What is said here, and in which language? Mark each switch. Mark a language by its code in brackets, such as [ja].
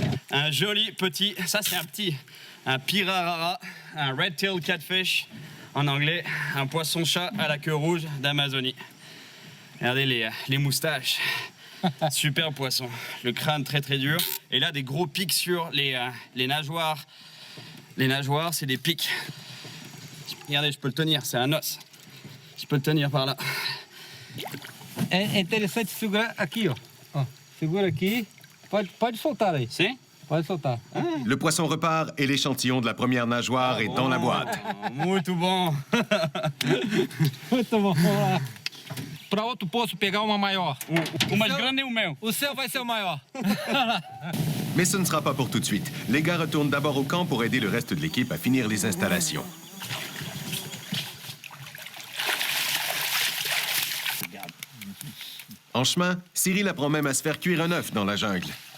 [fr] Un joli petit, ça c'est un pirarara, un red-tailed catfish, en anglais, un poisson-chat à la queue rouge d'Amazonie. Regardez les moustaches, super poisson, le crâne très très dur, et là des gros pics sur les nageoires. Les nageoires, c'est des pics. Regardez, je peux le tenir, c'est un os. Je peux le tenir par là. [pt] É interessante segurar aqui, ó. Ó, segura aqui. Pode soltar aí. [fr] C'est? [pt] Pode soltar. [fr] Le poisson repart et l'échantillon de la première nageoire est dans la boîte. [pt] Muito bom. Muito bom, vamos lá. Para outro poço pegar uma maior. O mais grande é o meu. O seu vai ser o maior. [fr] Mais ce ne sera pas pour tout de suite. Les gars retournent d'abord au camp pour aider le reste de l'équipe à finir les installations. En chemin, Cyril apprend même à se faire cuire un œuf dans la jungle.